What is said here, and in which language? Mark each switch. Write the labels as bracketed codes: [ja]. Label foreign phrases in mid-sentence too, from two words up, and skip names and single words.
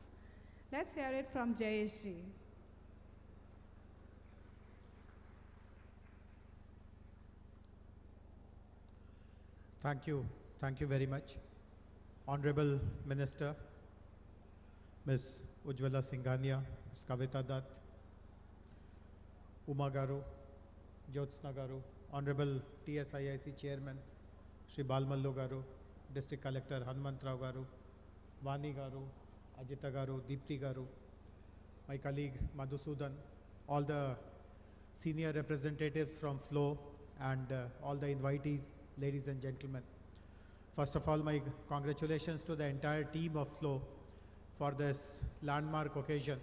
[en] Let's hear it from Jayesh ji. Thank you very much. Honorable Minister, Ms. Ujjwala Singhania, Ms. Kavita Dutt, Uma Garu, Jyotsna Garu, Honorable TSIIC Chairman, Shri Balmallu Garu, District Collector Hanumantrao Garu, Vani Garu, Ajita Garu, Deepti Garu, my colleague Madhusudan, all the senior representatives from FLOW and all the invitees, ladies and gentlemen. First of all, my congratulations to the entire team of FLOW for this landmark occasion.